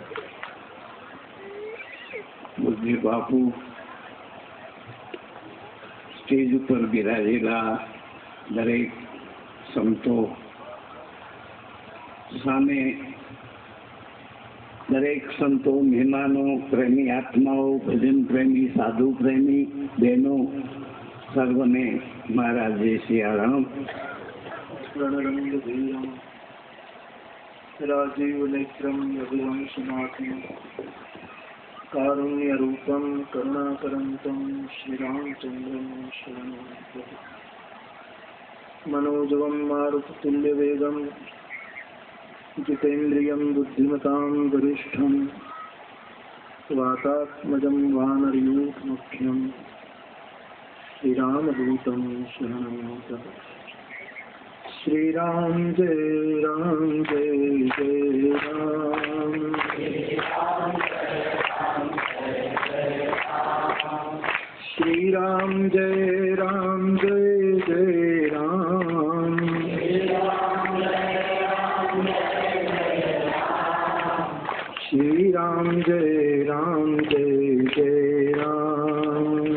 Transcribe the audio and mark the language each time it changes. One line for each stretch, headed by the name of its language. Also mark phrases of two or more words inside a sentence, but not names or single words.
Gujarati: બુદ્ધિ બાપુ સ્ટેજ ઉપર બિરાજેલા દરેક સંતો સામે દરેક સંતો, મહેમાનો, પ્રેમી આત્માઓ, ભજન પ્રેમી, સાધુ પ્રેમી બહેનો સર્વને મારા જય સિયારામ।
Sanskrit: રાજીવ નેત્રમ રઘુવંશનાથમ કારુણ્ય રૂપમ કરુણાકરંતમ શ્રી રામચંદ્રમ શરણં પ્રપદ્યે। मनोजवं मारुततुल्यवेगं जितेन्द्रियं बुद्धिमतां वरिष्ठं वातात्मजं वानरयूथमुख्यं श्रीरामदूतं शरणं गतः। श्रीराम जय राम जय जय राम। श्रीराम जय राम जय जय राम। श्रीराम जय राम जय जय राम।